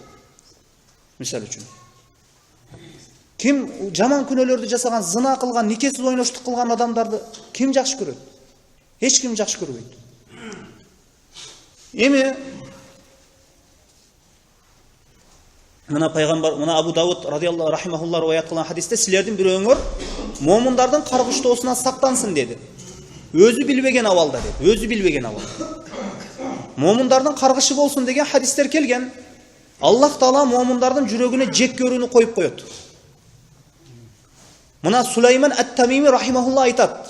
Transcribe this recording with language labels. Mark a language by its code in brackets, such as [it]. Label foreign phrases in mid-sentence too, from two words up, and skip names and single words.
[ky] Мисалы үчүн. Ким жаман күнөөлөрдү жасаган, зына кылган, никесиз ойноштук кылган адамдарды ким жакшы көрөт? Эч ким жакшы көрбөйт. Эми мына пайгамбар, мына Абу Дауд [ar] رضي الله رحمه الله [ky] риwayat кылган хадисте силердин бирөөңөр момундардын каргыштоосунан сактансын деди. Өзү билбеген абалда деди. Өзү билбеген абалда. Момундардын каргышы болсун деген хадистер келген. Аллах Таала момундардын жүрөгүнө жек көрүүнү коюп коет. Мына Сулайман ат-Тамими рахимахуллах айтат.